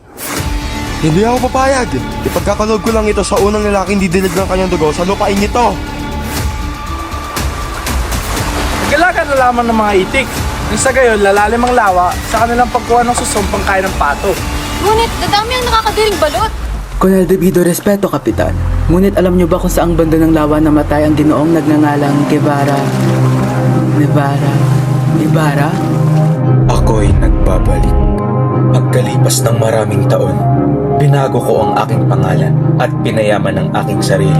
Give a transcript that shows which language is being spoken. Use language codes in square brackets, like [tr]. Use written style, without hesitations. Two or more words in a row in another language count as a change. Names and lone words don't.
[tl] Hindi ako papayag. Ipagkakaloob ko lang ito sa unang lalaking didilig ng kanyang dugo sa lupain ito. Nagalaga na lamang ng mga itik. Nang sa gayon, lalalim ang lawa sa kanilang pagkuha ng susumpang kain ng pato. Ngunit dadami ang nakakadiring balot. [es] Con el debido respeto, [tl] Kapitan. Ngunit alam niyo ba kung saang banda ng lawa namatay ang ginoong nagngangalang Guevara? Ibarra? Ako'y nagbabalik. Pagkalipas ng maraming taon, binago ko ang aking pangalan at pinayaman ang aking sarili.